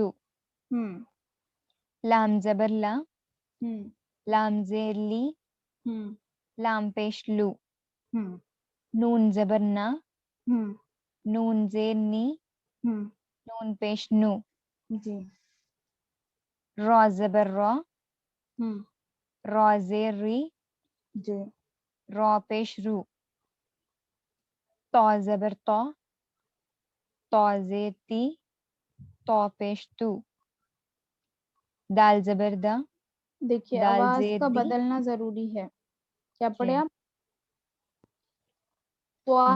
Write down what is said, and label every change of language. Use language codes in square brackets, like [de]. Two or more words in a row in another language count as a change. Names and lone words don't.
[ur] ہم لام زبر لا، ہم لام زیر لی، ہم لام پیش لو، ہم نون زبر نا، ہم نون زیر نی، ہم نون پیش نو، جی را زبر را، ہم را زیر ری، جی را پیش رو، طا زبر طا، طا زیر تی، طا پیش تو، دال زبر دا، دیکھیے دال آواز زیر کا دی، بدلنا ضروری ہے، کیا جی، پڑھے آپ؟ طوا